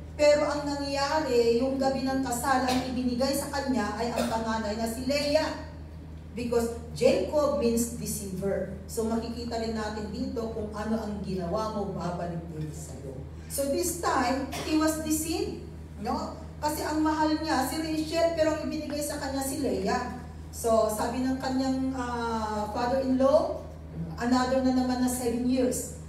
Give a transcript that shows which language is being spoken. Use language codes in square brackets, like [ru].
[tl] Pero ang nangyari, yung gabi ng kasal, ang ibinigay sa kanya ay ang panganay na si Leah. [en] Because Jacob means deceiver. [tl] So makikita rin natin dito kung ano ang ginawa mo, babalik din sa'yo. [en] So this time, he was deceived. No? [tl] Kasi ang mahal niya si Rachel, pero ang ibinigay sa kanya si Leah. So sabi ng kanyang father-in-law, another na naman na 7 years.